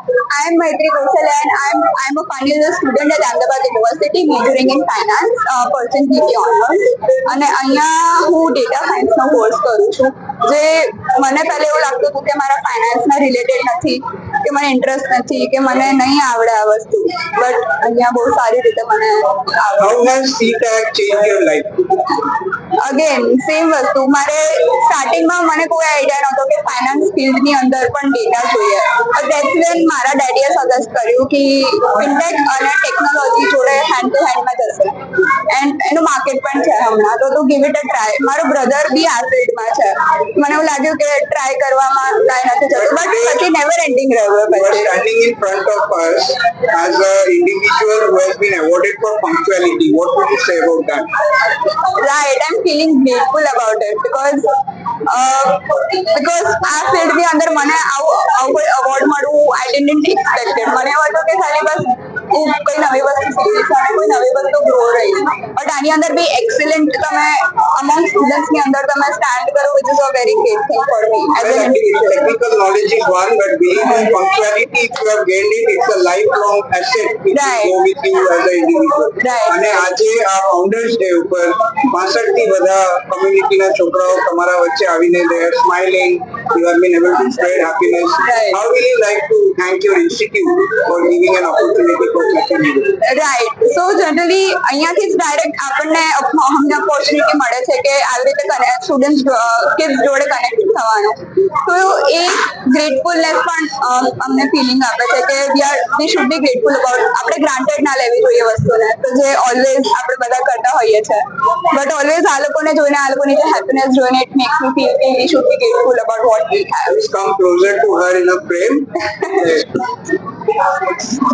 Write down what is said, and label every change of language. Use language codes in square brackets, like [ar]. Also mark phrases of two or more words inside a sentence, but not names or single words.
[en] I am Maitri Kaushal and I'm a final year student at Ahmedabad University majoring in finance, percent BT honors. [gu] અને અહીંયા હું ડેટા સાયન્સનો કોર્સ કરું છું જે મને પહેલા એવું લાગતું હતું કે મારા ફાઇનાન્સના રિલેટેડ નથી કે મને ઇન્ટરેસ્ટ નથી કે મને નહીં આવડે આ વસ્તુ બટ અહીંયા બહુ સારી રીતે મને આવડે. [en] How has CTAC changed your life? again same [gu] વસ્તુ મારે સ્ટાર્ટિંગમાં મને કોઈ આઈડિયા નહોતો કે ફાઇનાન્સ ફિલ્ડની અંદર પણ ડેટા જોઈએ [en] but that's when [gu] મારા ડેડીએ સજેસ્ટ કર્યું કે ફિનટેક અને ટેકનોલોજી જોડે હેન્ડ ટુ હેન્ડમાં જશે એન્ડ એનું માર્કેટ પણ છે હમણાં તો [en] give it a try. [gu] મારો બ્રધર બી આ ફિલ્ડમાં છે મને એવું લાગ્યું કે ટ્રાય કરવામાં કાંઈ નથી થતું બટ પછી [en] never ending [gu] રહ્યું. [en] You are standing in front of us as an individual who has been awarded for punctuality. What would you say about that? Right, I'm feeling grateful about it because [gu] આ ફિલ્ડની અંદર મને આવું કોઈ અવોર્ડ મળવું [en] I didn't expected. [gu] મને એવું હતું કે ખાલી બસ હું કોઈ નવી વસ્તુ શીખીશ અને કોઈ નવી વસ્તુ ગ્રો રહીશ બટ આની અંદર બી એક્સેલન્ટ તમે અમોંગ સ્ટુડન્ટ્સની અંદર તમે સ્ટેન્ડ કરો [en] which is a very great thing for me as an individual. Technical knowledge is one, but being in punctuality, if you have gained it, it's a lifelong asset which Right. will go with you as an individual. Right. [gu] અને આજે આ ફાઉન્ડર્સ ડે ઉપર 65 થી બધા કમ્યુનિટીના છોકરાઓ તમારા વચ્ચે આવીને [en] they are smiling, you have been able to spread happiness. Right. How will you like to thank your institute for giving an opportunity for such an event? right so generally [gu] અહીંયાથી જ ડાયરેક્ટ આપણને અમને ઓપોર્ચ્યુનિટી મળે છે કે આવી રીતે [en] student kids [gu] જોડે કનેક્ટ થવાનું તો એ ગ્રેટફુલનેસ પણ અમને ફિલિંગ આપે છે કે [en] we should be grateful about. [gu] આપણે ગ્રાન્ટેડ ના લેવી જોઈએ વસ્તુને તો જે ઓલવેઝ આપણે બધા કરતા હોઈએ છીએ બટ ઓલવેઝ આ લોકોને જોઈને આ લોકોની જે હેપીનેસ જોઈને [en] it makes me feel [gu] કે [en] we should be grateful about what we have. Please come closer to her in a frame.